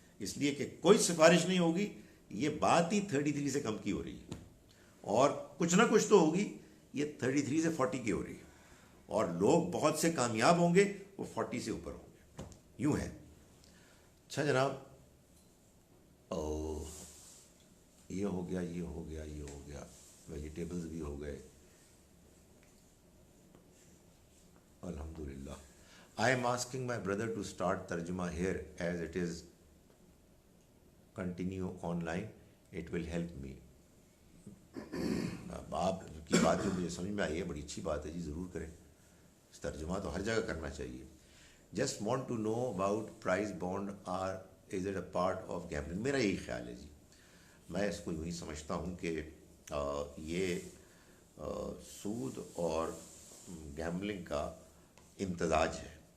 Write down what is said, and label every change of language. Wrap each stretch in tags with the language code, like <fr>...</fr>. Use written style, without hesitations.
<ur>اس لیے کہ کوئی سفارش نہیں ہوگی، یہ بات ہی 33 سے کم کی ہو رہی ہے، اور کچھ نہ کچھ تو ہوگی، یہ 33 سے 40 کی ہو رہی ہے، اور لوگ بہت سے کامیاب ہوں گے وہ 40 سے اوپر ہوں گے. یوں ہے. اچھا جناب، یہ ہو گیا، یہ ہو گیا، یہ ہو گیا، ویجیٹیبلز بھی ہو گئے الحمدللہ.</ur> <en>I am asking my brother to start tarjuma here as it is continue online. It will help me.</en> <ur>آپ کی بات جو مجھے سمجھ میں آئی ہے بڑی اچھی بات ہے جی، ضرور کریں. ترجمہ تو ہر جگہ کرنا چاہیے.</ur> <en>Just want to know about prize bond or is it a part of gambling؟</en> <ur>میرا یہی خیال ہے جی. میں اس کو یوں ہی سمجھتا ہوں کہ یہ سود اور گیمبلنگ کا امتزاج ہے.</ur>